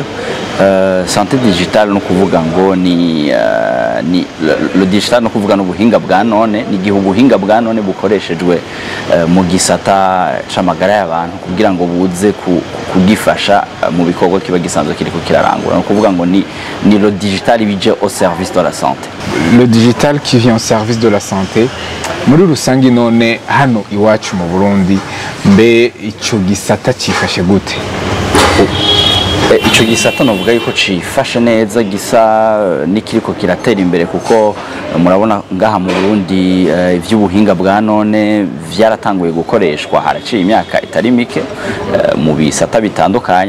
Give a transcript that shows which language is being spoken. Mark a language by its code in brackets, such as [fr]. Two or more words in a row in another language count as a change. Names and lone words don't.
[fr] Santé digitale [rn] no kuvuga ngo ni [fr] le digital [rn] no kuvuga n'ubuhinga bwa none, ni gihe ubuhinga bwa none bukoreshejwe mu gisata c'amagara y'abantu kugira ngo buze kugifasha mu bikorwa kiba gisanzwe kiriko kirarangura. No kuvuga ngo ni [fr] le digital [rn] bije [fr] au service de la santé. Le digital qui vient au service de la santé. [rn] Muri rusangi none hano iwacu mu Burundi, mbe ico gisata cifashe gute? Ico gisata novuga yuko cifashe neza, gisa nikiriko kiratera imbere, kuko murabona ngaha mu Burundi ivy'ubuhinga bwa none vyaratanguye gukoreshwa haraciye imyaka itari mike mu bisata bitandukanye.